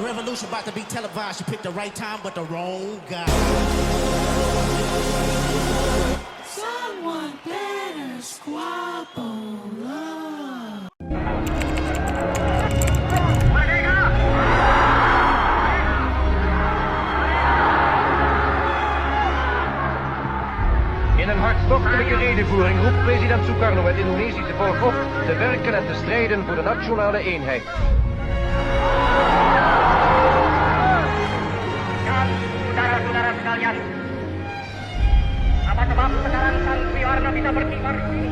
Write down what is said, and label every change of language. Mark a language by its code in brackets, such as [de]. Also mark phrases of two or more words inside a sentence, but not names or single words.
[en] revolution about to be televised. You picked the right time, but the wrong guy. Someone better squabble up. [nl] In een hartstochtelijke redenvoering roept president Sukarno het Indonesische volk op te werken en te strijden voor de nationale eenheid. [id] Saudara-saudara sekalian, apa sebab sekarang Sang Priwarna bisa berkibar di sini?